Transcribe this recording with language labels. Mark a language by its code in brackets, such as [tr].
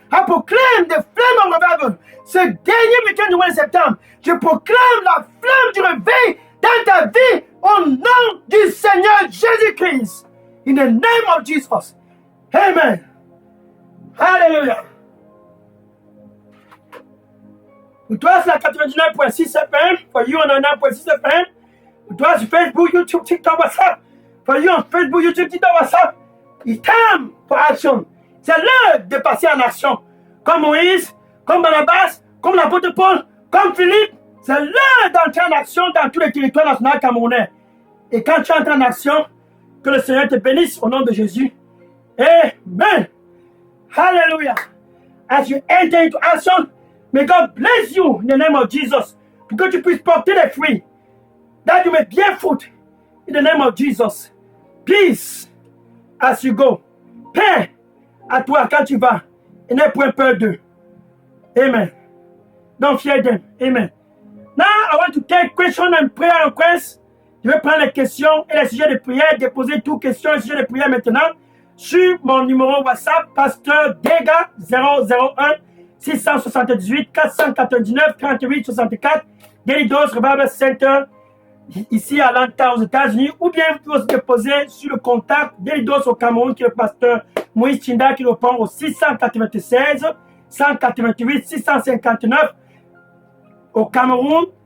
[en] I proclaim the flame of revival. [fr] Ce dernier week-end du mois de septembre, je proclame la flamme du réveil dans ta vie au nom du Seigneur Jésus-Christ. [en] In the name of Jesus. Amen. Hallelujah. [fr] Pour toi, c'est la 99.6 FM. [en] For you, on a 9.6 FM. [fr] Pour toi, sur Facebook, YouTube, TikTok, WhatsApp. [en] For you, on Facebook, YouTube, TikTok, WhatsApp. It's time for action. [fr] C'est l'heure de passer en action. Comme Moïse, comme Barnabas, comme l'apôtre Paul, comme Philippe. C'est l'heure d'entrer en action dans tous les territoires nationaux camerounais. Et quand tu entres en action, que le Seigneur te bénisse au nom de Jésus. Amen. Hallelujah. [en] As you enter into action, may God bless you in the name of Jesus. [fr] Pour que tu puisses porter les fruits. [en] That you may bear fruit in the name of Jesus. Peace as you go. [fr] Paix à toi quand tu vas. Et n'aie point peur d'eux. Amen. [en] Don't fear them. [fr] Amen. [en] Now I want to take question and prayer requests. [fr] Je vais prendre les questions et les sujets de prière, déposer toutes questions et sujets de prière maintenant sur mon numéro WhatsApp, Pasteur Dega 001 678 499 38 64, Daily Dose Revival Center, ici à Atlanta, aux États-Unis, ou bien vous pouvez déposer sur le contact Daily Dose au Cameroun, qui est le pasteur Moïse Chinda, qui répond au 696 188 659 au Cameroun.